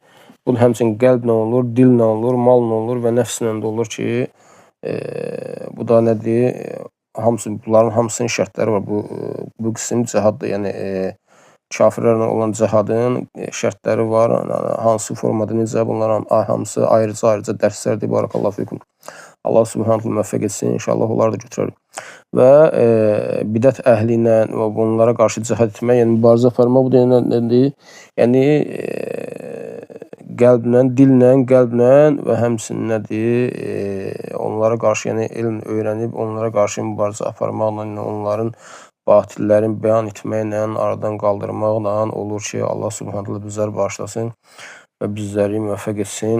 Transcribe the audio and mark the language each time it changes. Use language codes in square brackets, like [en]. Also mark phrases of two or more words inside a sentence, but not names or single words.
[az] Bu həmçinin qəlblə olur, dillə olur, malla olur və nəfslə də olur ki, bu da nədir? Bunların hamısının şərtləri var. Bu qism cihaddır. Yəni kafirlərlə olan cihadın şərtləri var. Hansı formada necə? Bunlar hamısı ayrıca dərslərdir. [ar] بارك الله فيكم. [az] Allah subhanahu müvəffəq etsin. İnşallah onları da götürərik. Və bidət əhli ilə və bunlara qarşı cihad etmək, yəni mübarizə aparmaq bu da nədir? Yəni qəlblə, dillə, qəlblə və həmçinin nədir? Onlara qarşı, yəni elm öyrənib, onlara qarşı mübarizə aparmaqla, onların batillərin bəyan etməklə, aradan qaldırmaqla olur ki, Allah subhanahu bizləri bağışlasın və bizləri müvəffəq etsin.